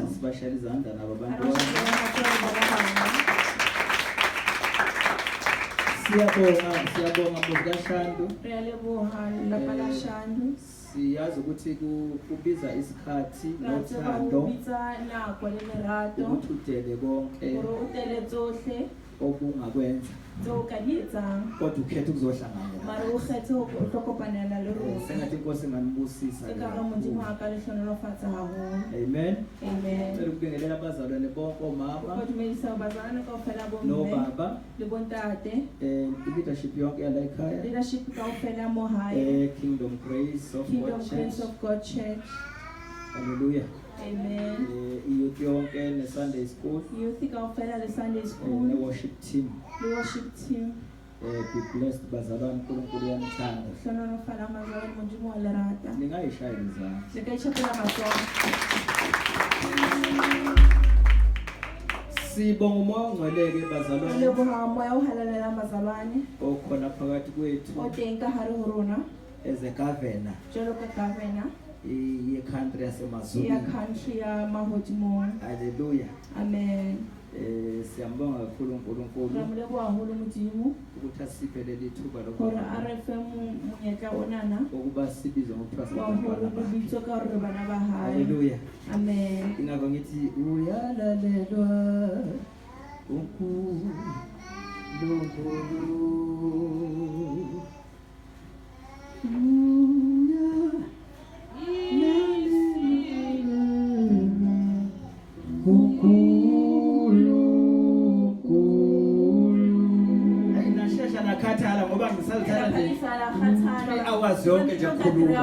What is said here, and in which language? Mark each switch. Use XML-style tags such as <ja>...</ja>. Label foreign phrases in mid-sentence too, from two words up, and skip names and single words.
<zu>asibashayile izandla nabo abantu. Siyabonga muzikashandu siyazi ukuthi kubiza isikhathi nothando ukuthi udele konke obungakwenza kodwa ukhethe ukuzohlangana. Sengathi inkosi inganibusisa. Amen. Ngicela ukubingelela abazalwane bonke, omama nobaba, leadership yonke yala ekhaya, Kingdom Grace of God Church. Hallelujah. Amen. Youth yonke ne</zu> <en>Sunday school,</en> <zu>ne</zu> <en>worship team. Be blessed</en> <zu>bazalwane, uNkulunkulu uyanithanda. Ningayishayela sibonga umoya ongcweleke bazalwane okhona phakathi kwethu</zu> <en>as a governor</en> <zu>ye country yaseMazulu. Hallelujah. Amen. Siyambonga kakhulu uNkulunkulu</zu> <st>Re a mo leboha haholo Modimo</st> <zu>ukuthi asiphe leli thuba</zu> <st>hore a re fe monyetla onana</st> <zu>ukuba sibizwe ngokuthiwa</zu> <st>wa hore</st> <zu>singabantwana</zu> <st>re</st> <zu>bakhe.</zu> <st>bitswe ka hore re bana ba hae.</st> <zu>Haleluya. Amen. Ingakho ngithi uyalalelwa uNkulunkulu. Ayinashesha nakhathala ngoba ngisazithatha nje hours zonke nje ukukhuluma.</zu>